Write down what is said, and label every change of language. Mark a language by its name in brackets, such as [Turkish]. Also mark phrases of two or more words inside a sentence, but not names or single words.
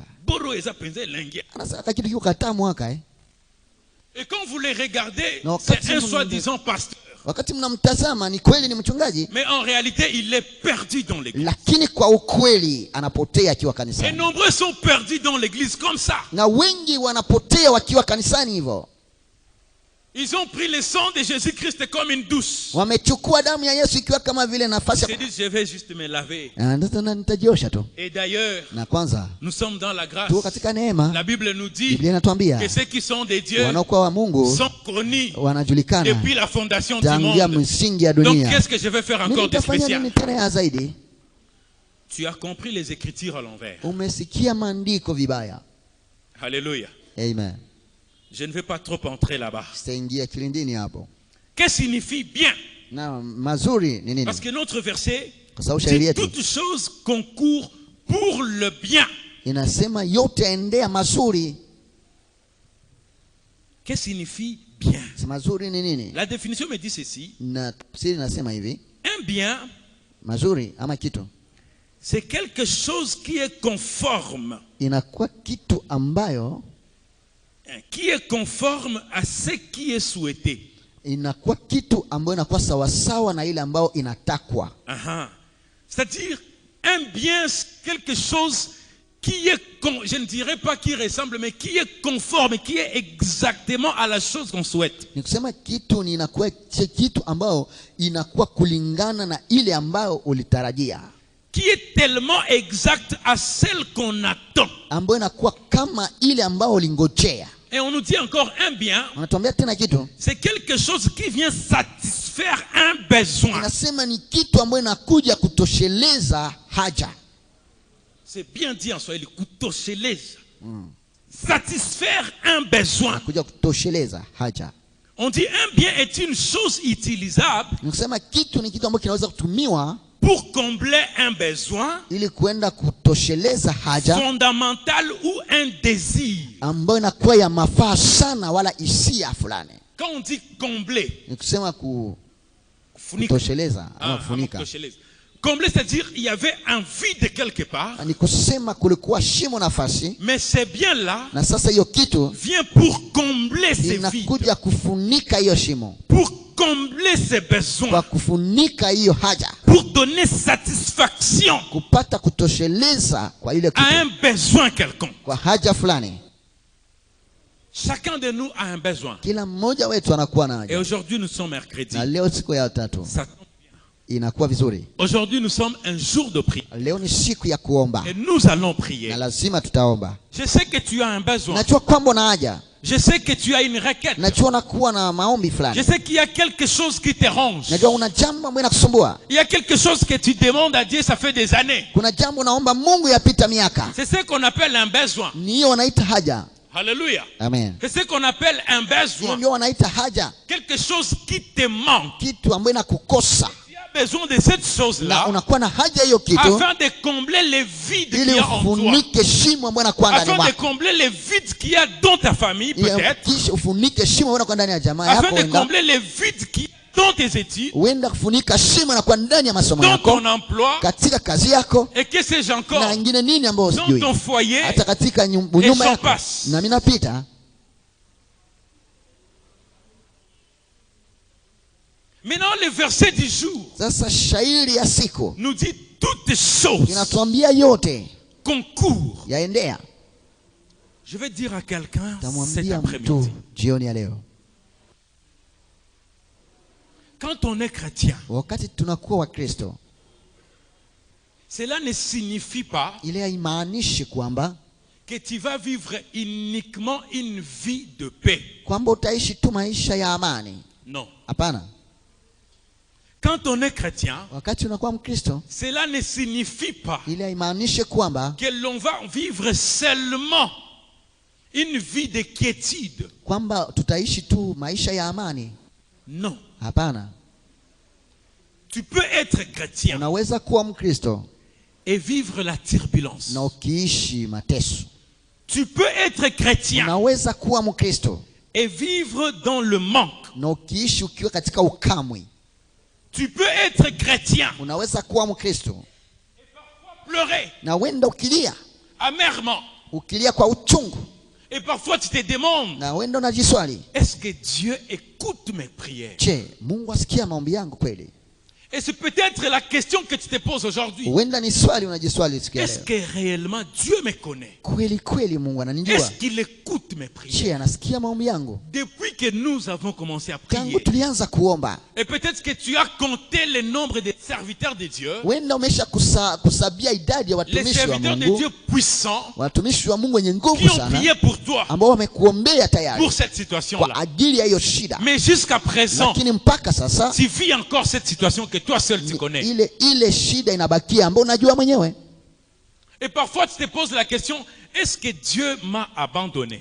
[Lingala] Boro eza penze lengi. [Swahili] anasema kitu kiko kataa mwaka [French] Et quand vous les regardez, Non, c'est quand un vous- soi-disant pasteur. [Swahili] Wakati mnamtazama ni kweli ni mchungaji, [French] Mais en réalité, il est perdu dans l'église. [Swahili] lakini kwa ukweli anapotea akiwa [French] Et [Swahili] kanisani, [French] nombreux sont perdus dans l'église comme ça. [Swahili] na wengi wanapotea wakiwa kanisani hivyo. [French] Ils ont pris le sang de Jésus-Christ comme une douche. [Swahili] Wamechukua damu ya Yesu ikiwa kama vile [French] Ils [Swahili] nafasi [French] se disent, je vais juste me laver. [Swahili] nitajiosha tu. [French] Et d'ailleurs, [Swahili] Na kwanza [French] nous sommes dans la grâce. [Swahili] tuko katika neema. [French] La Bible nous dit [Swahili] Biblia inatuambia [French] que ceux qui sont des dieux [Swahili] wanaokuwa wa Mungu [French] sont connus [Swahili] wanajulikana [French] depuis la fondation du [Swahili] tangia [French] monde. [Swahili] msingi ya [French] Donc [Swahili] dunia. [French] qu'est-ce que je vais faire [Swahili] Mimi [French] encore de [Swahili] nitafanya [French] spécial? [Swahili] nini tena ya zaidi? [French] Tu as compris les Écritures à l'envers. [Swahili] Umesikia maandiko vibaya. [French] Alléluia. [Swahili] Amen. [French] Je ne vais pas trop entrer là-bas. [Swahili] Sitaingia kilindini hapo. [French] Qu'est-ce que signifie bien? [Swahili] Na mazuri ni nini? [French] Parce que notre verset [Swahili] Kwa sababu shairi [French] dit [Swahili] yetu [French] toutes choses concourent pour le bien. [Swahili] inasema yote yaendea mazuri. [French] Qu'est-ce que signifie bien? [Swahili] Si mazuri ni nini? [French] La définition me dit ceci. [Swahili] Na tafsiri inasema hivi, [French] Un bien, [Swahili] mazuri ama kitu [French] c'est quelque chose qui est conforme. [Swahili] inakuwa kitu ambayo [French] Qui est conforme à ce qui est souhaité. [Swahili] inakuwa kitu ambayo inakuwa sawasawa na ile ambayo inatakwa. Aha. [French] C'est-à-dire, un bien, c'est quelque chose qui est, je ne dirais pas qui ressemble, mais qui est conforme, qui est exactement à la chose qu'on souhaite. [Swahili] Ni kusema kitu ni inakuwa kitu ambayo inakuwa kulingana na ile ambayo ulitarajia, [French] Qui est tellement exact à celle qu'on attend. [Swahili] ambayo inakuwa kama ile ambayo ulingojea. [French] Et on nous dit encore un bien, [Swahili] Wanatuambia tena kitu, [French] c'est quelque chose qui vient satisfaire un besoin. [Swahili] inasema ni kitu ambayo inakuja kutosheleza haja. [French] C'est bien dit en Swahili, kutosheleza. Satisfaire un besoin. [Swahili] Inakuja kutosheleza haja. [French] On dit un bien est une chose utilisable [Swahili] Ni kusema kitu ni kitu ambacho kinaweza kutumiwa [French] pour combler un besoin [Swahili] ili kwenda kutosheleza haja [French] fondamental ou un désir. [Swahili] ambayo inakuwa ya mafaa sana wala hisia fulani. [French] Quand on dit combler, [Swahili] Ni kusema funika. kutosheleza ama kufunika. Kutosheleza. [French] Combler, c'est-à-dire il y avait un vide quelque part, [Swahili] Ni kusema kulikuwa shimo nafasi, [French] mais c'est bien là [Swahili] na sasa hiyo kitu [French] vient pour combler ces vides, [Swahili] inakuja kufunika hiyo shimo, [French] pour combler ces [Swahili] kwa [French] besoins, [Swahili] kufunika hiyo haja, [French] pour donner satisfaction [Swahili] kupata kutosheleza kwa ile [French] à [Swahili] kitu, [French] un besoin quelconque. [Swahili] kwa haja fulani. [French] Chacun de nous a un besoin. [Swahili] Kila mmoja wetu anakuwa na [French] Et [Swahili] haja, [French] aujourd'hui, nous sommes mercredi. [Swahili] na leo siku ya tatu [French] Ça tombe bien. [Swahili] inakuwa vizuri. [French] Aujourd'hui, nous sommes un jour de prière. [Swahili] Leo ni siku ya kuomba [French] Et nous allons prier. [Swahili] na lazima tutaomba. [French] Je sais que tu as un besoin. [Swahili] Najua kwamba una haja, [French] Je sais que tu as une requête. [Swahili] najua unakuwa na maombi [French] Je [Swahili] fulani, [French] sais qu'il y a quelque chose qui te ronge. [Swahili] najua una jambo ambalo linakusumbua, [French] Il y a quelque chose que tu demandes à Dieu, ça fait des années. [Swahili] kuna jambo unaomba Mungu yapita miaka, [French] C'est ce qu'on appelle un besoin. [Swahili] ni hiyo wanaita haja. [French] Alléluia. [Swahili] Amen. [French] C'est ce qu'on appelle un [Swahili] Hiyo [French] besoin. [Swahili] ndio wanaita haja, [French] Quelque chose qui te manque. [Swahili] kitu ambayo inakukosa, [French] Tu as besoin de cette [Swahili] na [French] chose-là [Swahili] unakuwa na haja hiyo kitu [French] afin de combler les vides qu'il [Swahili] ili [French] y a en toi. [Swahili] ufunike shimo ambayo inakuwa ndani [French] Afin de [Swahili] mwako, [French] combler les vides qu'il y a dans ta famille, peut-être. [Swahili] kisha ufunike shimo ambayo inakuwa ndani ya jamaa yako, [French] Afin de [Swahili] huenda [French] combler les vides qu'il y a dans tes études, [Swahili] huenda kufunika shimo inakuwa ndani ya masomo [French] dans [Swahili] yako, [French] ton emploi, [Swahili] katika kazi yako, [French] et que sais-je encore, [Swahili] na ingine nini ambayo [French] dans [Swahili] sijui, [French] ton foyer. [Swahili] hata katika [French] Et [Swahili] nyumba [French] j'en [Swahili] yako. [French] passe. [Swahili] Na mimi napita. [French] Maintenant, le verset du jour [Swahili] Sasa shairi ya siku [French] nous dit toutes choses [Swahili] inatuambia yote [French] concourent. [Swahili] yaendea. [French] Je vais dire à quelqu'un cet [Swahili] Tamwambia mtu [French] après-midi, [Swahili] jioni ya leo, [French] quand on est chrétien, [Swahili] wakati tunakuwa Wakristo, [French] cela ne signifie pas [Swahili] ile haimaanishi kwamba [French] que tu vas vivre uniquement une vie de paix. [Swahili] kwamba utaishi tu maisha ya amani. [French] Non. [Swahili] Hapana. [French] Quand on est chrétien, [Swahili] Wakati unakuwa Mkristo, [French] cela ne signifie pas [Swahili] ili haimaanishi kwamba [French] que l'on va vivre seulement une vie de quiétude. [Swahili] kwamba tutaishi tu maisha ya amani. [French] Non. [Swahili] Hapana. [French] Tu peux être chrétien [Swahili] Unaweza kuwa Mkristo [French] et vivre la turbulence. [Swahili] na ukiishi mateso. [French] Tu peux être chrétien [Swahili] Unaweza kuwa Mkristo [French] et vivre dans le manque. [Swahili] na ukiishi ukiwa katika ukamwi. [French] Tu peux être chrétien [Swahili] Unaweza kuwa Mkristo [French] pleurer [Swahili] na wenda ukilia, [French] amèrement. [Swahili] ukilia kwa uchungu, [French] Et parfois tu te demandes, [Swahili] na wenda unajiswali, [French] est-ce que Dieu écoute mes prières? [Swahili] je, Mungu asikia maombi yangu kweli? [French] Et c'est peut-être la question que tu te poses aujourd'hui. [Swahili] Wenda ni swali unajiswali siku ya [French] Est-ce [Swahili] leo. [French] que réellement Dieu me connaît? [Swahili] Kweli kweli Mungu ananijua? [French] Est-ce qu'il écoute mes prières? [Swahili] Je, anasikia maombi yangu? [French] Depuis que nous avons commencé à [Swahili] Tangu [French] prier, [Swahili] tulianza kuomba, [French] et peut-être que tu as compté le nombre des serviteurs de Dieu, [Swahili] wenda umesha kusabia idadi ya [French] les [Swahili] watumishi wa [French] serviteurs de [Swahili] Mungu, [French] Dieu puissants [Swahili] watumishi wa Mungu wenye [French] qui [Swahili] nguvu [French] ont [Swahili] sana, [French] prié pour toi, [Swahili] ambao wamekuombea tayari [French] pour cette [Swahili] kwa [French] situation-là. [Swahili] ajili ya hiyo shida. [French] Mais jusqu'à présent, [Swahili] Lakini mpaka sasa [French] tu vis encore cette situation que toi seul tu connais. [Swahili] ile shida inabakia ambayo unajua mwenyewe. [French] Et parfois tu te poses la question, est-ce que Dieu m'a abandonné?